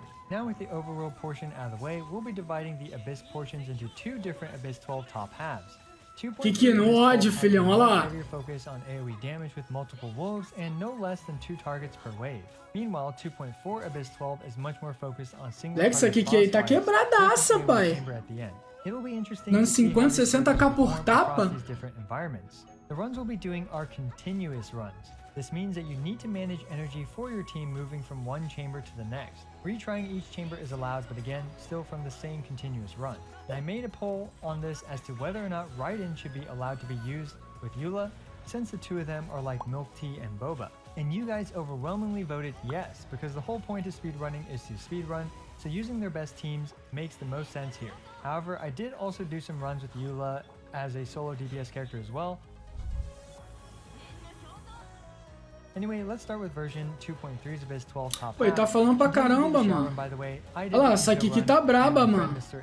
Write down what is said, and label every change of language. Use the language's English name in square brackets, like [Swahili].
[English] Now with the overworld portion out of the way, we'll be dividing the Abyss portions into 2 different Abyss 12 top halves. [Portuguese] Que no ódio, filhão, olha lá. [English] Focus on AoE damage with multiple wolves and no less than 2 targets per wave. Meanwhile, 2.4 Abyss 12 is much more focused on single target. [Portuguese] Essa aqui que tá quebradaça, pai. Dando 50, 60k por tapa. [English] The runs we'll be doing are continuous runs. This means that you need to manage energy for your team moving from one chamber to the next. Retrying each chamber is allowed, but again, still from the same continuous run. And I made a poll on this as to whether or not Raiden should be allowed to be used with Eula, since the 2 of them are like milk tea and boba. And you guys overwhelmingly voted yes, because the whole point of speedrunning is to speedrun, so using their best teams makes the most sense here. However, I did also do some runs with Eula as a solo DPS character as well. Anyway, let's start with version 2.3's Abyss 12 top. [Portuguese] Pô, ele tá falando pra caramba, mano. Olha lá, essa aqui que tá braba, mano.